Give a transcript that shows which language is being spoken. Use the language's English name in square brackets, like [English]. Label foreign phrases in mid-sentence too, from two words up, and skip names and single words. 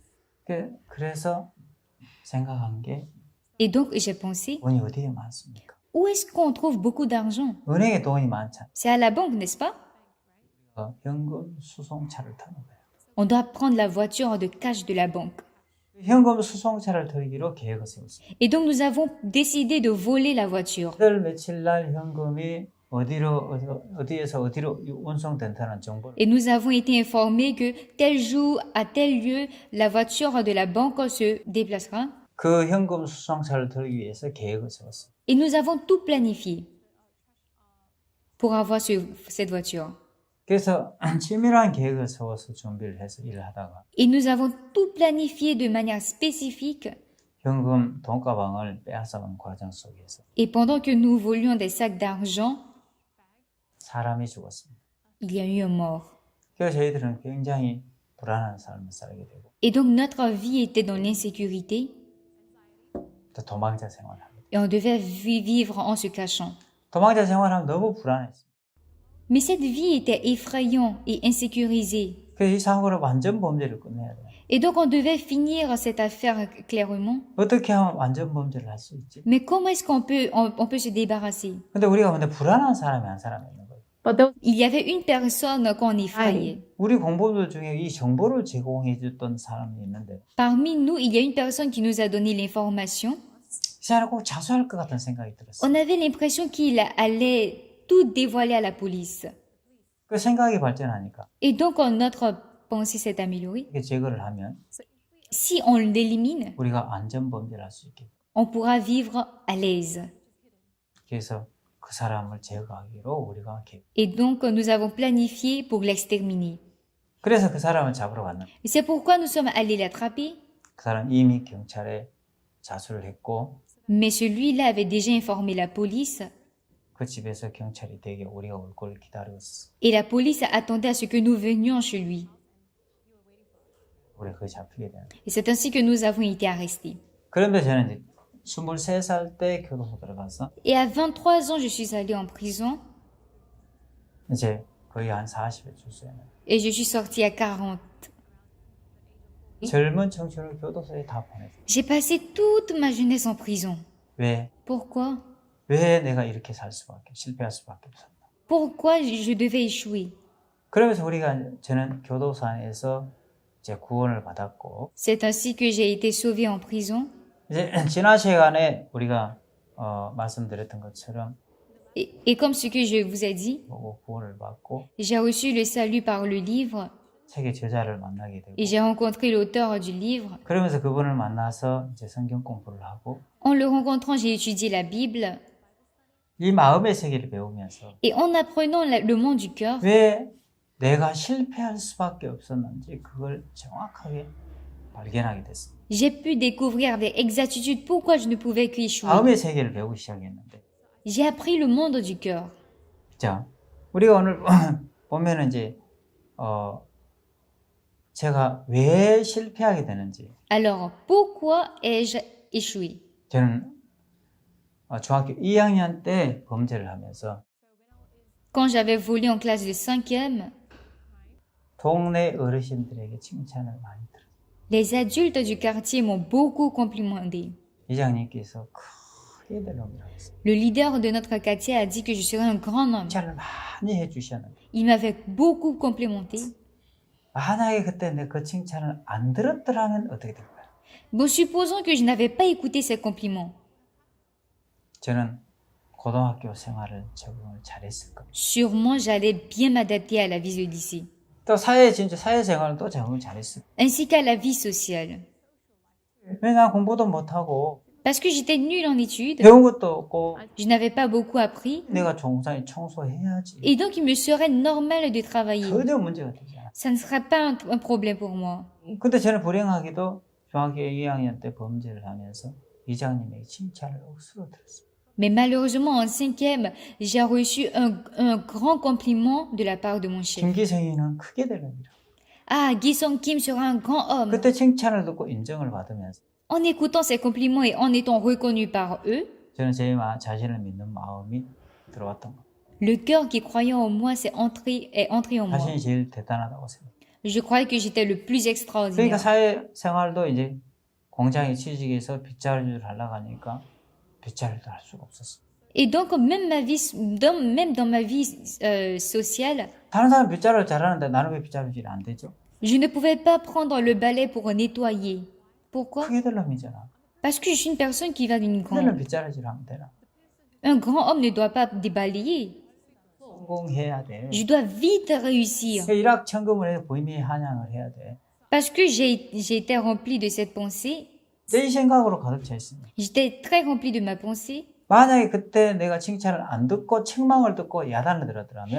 [Korean] 그래서 생각한 게 [French] Et donc j'ai pensé, [Korean] 돈이 어디에 많습니까? [French] où est-ce qu'on trouve beaucoup d'argent? [Korean] 은행에 돈이 많잖아. [French] C'est à la banque, n'est-ce pas? [Korean] 현금 수송차를 타는 거예요. [French] On doit prendre la voiture de cash de la banque. [Korean] 현금 수송차를 털기로 계획을 세웠어요. [French] Et donc nous avons décidé de voler la voiture. [Korean] 달 며칠 날 현금이 어디에서 어디로 운송된다는 정보를 [French] Et nous avons été informés que tel jour, à tel lieu, la voiture de la banque se déplacera. [Korean] 그 현금 수송차를 털기 위해서 계획을 세웠어요. [French] Et nous avons tout planifié pour avoir cette voiture. [Korean] 그래서 치밀한 계획을 세워서 준비를 해서 일을 하다가 [French] Et nous avons tout planifié de manière spécifique. [Korean] 현금 돈가방을 빼앗아간 과정 속에서 [French] Et pendant que nous volions des sacs d'argent, [Korean] 사람이 죽었습니다. [French] il y a eu un mort. [Korean] 그래서 저희들은 굉장히 불안한 삶을 살게 되고 [French] Et donc notre vie était dans l'insécurité [Korean] 또 도망자 생활을 합니다. [French] et on devait vivre en se cachant. [Korean] 도망자 생활하면 너무 불안했어요. [French] Mais cette vie était effrayante et insécurisée. [Korean] 그래서 이 사고를 완전 범죄를 끝내야 돼. [French] Et donc on devait finir cette affaire clairement. [Korean] 어떻게 하면 완전 범죄를 할 수 있지? [French] Mais comment est-ce on peut se débarrasser? [Korean] 근데 우리가 근데 불안한 사람이 한 사람이 있는 거예요. [English] But there was [French] Il y avait une personne qu'on effrayait. [Korean] 우리 공범들 중에 이 정보를 제공해 줬던 사람이 있는데 [French] Parmi nous, il y a une personne qui nous a donné l'information. [Korean] 이 사람이 꼭 자수할 것 같은 생각이 들었어요. [French] On avait l'impression qu'il allait tout dévoiler à la police. [Korean] 그 생각이 발전하니까 [French] Et donc notre pensée s'est améliorée. [Korean] 이게 제거를 하면 [French] Si on l'élimine, [Korean] 우리가 안전 범죄를 할 수 있게. [French] on pourra vivre à l'aise. [Korean] 그래서 그 사람을 제거하기로 우리가 계획. [French] Et donc nous avons planifié pour l'exterminer. [Korean] 그래서 그 사람을 잡으러 갔는데 [French] Et c'est pourquoi nous sommes allés l'attraper. [Korean] 그 사람 이미 경찰에 자수를 했고 [French] Mais celui-là avait déjà informé la police. [Korean] 그 집에서 경찰이 되게 우리가 올 걸 기다렸어. [French] Et la police attendait à ce que nous venions chez lui. [Korean] 우리가 거기 잡히게 되는. [French] Et c'est ainsi que nous avons été arrêtés. [Korean] 그런데 저는 이제 23살 때 교도소 들어가서 [French] Et à 23 ans, je suis allée en prison [Korean] 이제 거의 한 40에 출소했네. [French] et je suis sortie à 40. [Korean] 젊은 청춘을 교도소에 다 보냈어. [French] J'ai passé toute ma jeunesse en prison. [Korean] 왜? [French] Pourquoi? [Korean] 왜 내가 이렇게 살 수밖에, 실패할 수밖에 없었나? [French] Pourquoi je devais échouer? [Korean] 그러면서 저는 교도소 안에서 이제 구원을 받았고, [French] C'est ainsi que j'ai été sauvée en prison. [Korean] 이제 지난 시간에 우리가 말씀드렸던 것처럼 [French] Et comme ce que je vous ai dit, [Korean] 보고 구원을 받고 [French] j'ai reçu le salut par le livre [Korean] 책의 저자를 만나게 되고, [French] et j'ai rencontré l'auteur du livre. [Korean] 그러면서 그분을 만나서 이제 성경 공부를 하고 [French] En le rencontrant, j'ai étudié la Bible [Korean] 이 마음의 세계를 배우면서 [French] et en apprenant le monde du cœur, [Korean] 왜 내가 실패할 수밖에 없었는지 그걸 정확하게 발견하게 됐습니다. [French] j'ai pu découvrir avec exactitude pourquoi je ne pouvais qu'échouer. [Korean] 마음의 세계를 배우기 시작했는데, [French] J'ai appris le monde du cœur. [Korean] 자, 우리가 오늘 보면은 이제 제가 왜 실패하게 되는지, [French] Alors, pourquoi ai-je échoué? [Korean] 저는 중학교 2학년 때 범죄를 하면서 [French] Quand j'avais volé en classe de 5e, [Korean] 동네 어르신들에게 칭찬을 많이 들었어요. [French] les adultes du quartier m'ont beaucoup complimenté. [Korean] 이장님께서 크게 될 놈이라고 했어요. [French] Le leader de notre quartier a dit que je serais un grand homme. [Korean] 칭찬을 많이 해주셨는데, [French] Il m'avait beaucoup complimenté. [Korean] 만약에 그때 내 그 칭찬을 안 들었더라면 어떻게 될까요? [French] Bon, supposons que je n'avais pas écouté ces compliments. [Korean] 저는 고등학교 생활을 적응을 잘했을 겁니다. [French] Sûrement, j'allais bien m'adapter à la vie de lycée, [Korean] 또 사회생활은 또 적응을 잘했어요. [French] ainsi qu'à la vie sociale. [Korean] 왜 난 공부도 못하고 [French] Parce que j'étais nulle en études, [Korean] 배운 것도 없고 [French] je n'avais pas beaucoup appris, [Korean] 내가 종사에 청소해야지. [French] et donc il me serait normal de travailler. [Korean] 전혀 문제가 되지 않아. [French] Ça ne serait pas un problème pour moi. [Korean] 근데 저는 불행하게도 중학교 2학년 때 범죄를 하면서 이장님에게 칭찬을 억수로 들었어요. [French] Mais malheureusement, en 5e, j'ai reçu un grand compliment de la part de mon chef. [Korean] 김기성이는 크게 될 놈이라. [French] Ah, Gi Song Kim sera un grand homme. [Korean] 그때 칭찬을 듣고 인정을 받으면서 [French] En écoutant ces compliments et en étant reconnu par eux, [Korean] 저는 제 자신을 믿는 마음이 들어왔던 거예요. [French] le cœur qui croyait en moi est entré en moi. [Korean] 자신이 제일 대단하다고 생각해요. [French] Je croyais que j'étais le plus [Korean] 그러니까 [French] extraordinaire. [Korean] 사회생활도 이제 공장에 취직해서 빗자루를 하려고 하니까 빗자루도 할 수가 없었어요. [French] Et donc, même dans ma vie sociale, [Korean] 다른 사람 빗자루 잘하는데 나는 왜 빗자루질이 안 되죠? [French] je ne pouvais pas prendre le balai pour nettoyer. Pourquoi? [Korean] 크게 될 놈이잖아. [French] Parce que je suis une personne qui va d'une [Korean] 그러면 [French] grande. [Korean] 빗자루질 하면 되나? [French] Un grand homme ne doit pas débalayer. [Korean] 성공해야 돼. [French] Je dois vite réussir. [Korean] 일확천금을 해서 부임의 한양을 해야 돼. [French] Parce que j'ai été remplie de cette pensée. [Korean] 내 생각으로 가득 차 있습니다. [French] J'étais très remplie de ma pensée. [Korean] 만약에 그때 내가 칭찬을 안 듣고 책망을 듣고 야단을 들었더라면